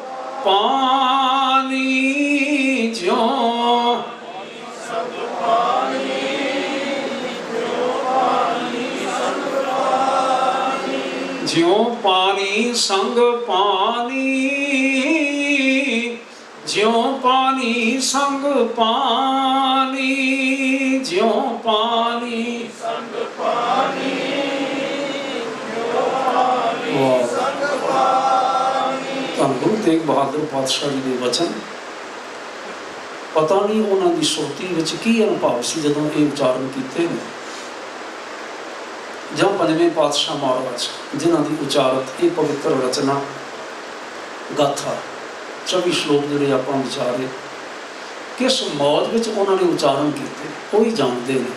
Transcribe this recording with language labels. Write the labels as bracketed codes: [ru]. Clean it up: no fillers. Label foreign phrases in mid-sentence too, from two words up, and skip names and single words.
[hi] पानी, ज्यों ज्यों पानी संग पानी, ज्यों पानी संग पानी, ज्यों पानी संग पानी, [pa] ਧੰਨ ਗੁਰੂ ਤੇਗ ਬਹਾਦਰ ਪਾਤਸ਼ਾਹ ਜੀ ਦੇ ਵਚਨ। ਪਤਾ ਨਹੀਂ ਉਹਨਾਂ ਦੀ ਸੁਰਤੀ ਵਿੱਚ ਕੀ ਅਨੁਭਵ ਸੀ ਜਦੋਂ ਇਹ ਉਚਾਰਨ ਕੀਤੇ ਨੇ, ਜਾਂ ਪੰਜਵੇਂ ਪਾਤਸ਼ਾਹ ਮਹਾਰਾਜ ਜਿਨ੍ਹਾਂ ਦੀ ਉਚਾਰਤ ਇਹ ਪਵਿੱਤਰ ਰਚਨਾ ਗਾਥਾ 24 ਸ਼ਲੋਕ ਜਿਹੜੇ ਆਪਾਂ ਵਿਚਾਰੇ ਕਿਸ ਮੌਜ ਵਿੱਚ ਉਹਨਾਂ ਨੇ ਉਚਾਰਨ ਕੀਤੇ ਉਹ ਹੀ ਜਾਣਦੇ ਨੇ।